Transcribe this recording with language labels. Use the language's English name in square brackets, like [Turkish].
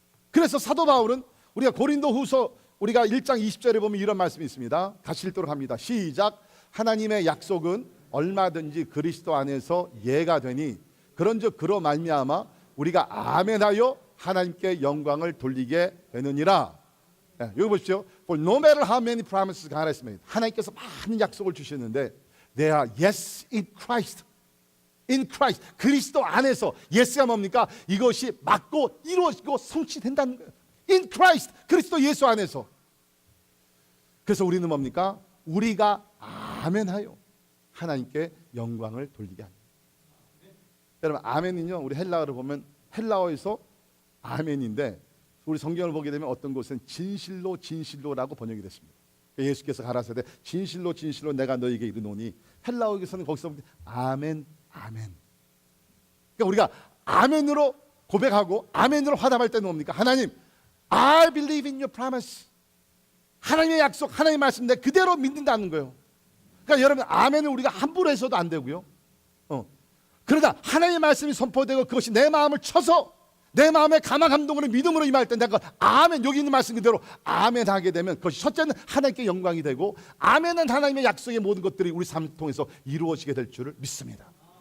[Korean] 그래서 사도 바울은 우리가 고린도후서 우리가 1장 20절에 보면 이런 말씀이 있습니다. 같이 읽도록 합니다. 시작. 하나님의 약속은 얼마든지 그리스도 안에서 예가 되니 그런즉 그로 말미암아 우리가 아멘하여 하나님께 영광을 돌리게 되느니라. 네, 여기 보십시오. [English] For no matter how many promises God has made, [Korean] 하나님께서 많은 약속을 주시는데 [English] they are yes in Christ. In Christ, [Korean] 그리스도 안에서. yes가 뭡니까? 이것이 맞고 이루어지고 성취된다는 거예요. [English] In Christ, [Korean] 그리스도 예수 안에서. 그래서 우리는 뭡니까? 우리가 아멘하여 하나님께 영광을 돌리게 합니다. 여러분 아멘은요, 우리 헬라어를 보면 헬라어에서 아멘인데 우리 성경을 보게 되면 어떤 곳은 진실로 진실로라고 번역이 됐습니다. 예수께서 가라사대 진실로 진실로 내가 너에게 이르노니, 헬라어에서는 거기서 아멘 아멘. 그러니까 우리가 아멘으로 고백하고 아멘으로 화답할 때는 뭡니까? [English] 하나님, I believe in your promise. [Korean] 하나님의 약속, 하나님의 말씀 내 그대로 믿는다는 거예요. 그러니까 여러분 아멘을 우리가 함부로 해서도 안 되고요. 그러다 하나님의 말씀이 선포되고 그것이 내 마음을 쳐서 내 마음에 감화 감동으로 믿음으로 임할 때 내가 아멘, 여기 있는 말씀 그대로 아멘 하게 되면 그것이 첫째는 하나님께 영광이 되고, 아멘은 하나님의 약속의 모든 것들이 우리 삶을 통해서 이루어지게 될 줄을 믿습니다.